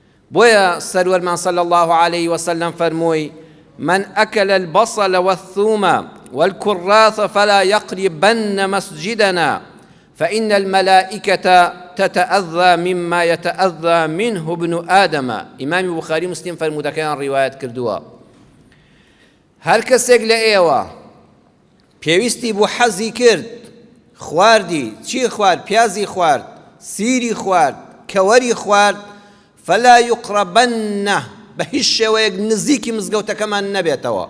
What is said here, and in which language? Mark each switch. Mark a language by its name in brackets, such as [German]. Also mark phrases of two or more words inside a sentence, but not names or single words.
[Central Kurdish] بۆیە سەروەرمان [Arabic] صلى الله عليه وسلم [Central Kurdish] فەرمووی [Arabic] من أكل البصل والثوم والكراث فلا يقربن مسجدنا فإن الملائكة تتأذى مما يتأذى منه ابن آدم. [Central Kurdish] إمام بخاري مسلم فرمودەکەیان ڕیوایەت کردووە. هەر کەسێک لە ئێوە پێویستی بۆ حەزی کرد، خواردی، چی خوارد؟ پیازی خوارد، سیری خوارد، کەوەری خوارد، [Arabic] فلا يقربنه، [Central Kurdish] بە هیچ شێوەیەک نزیکی مزگەوتەکەمان نەبێتەوە.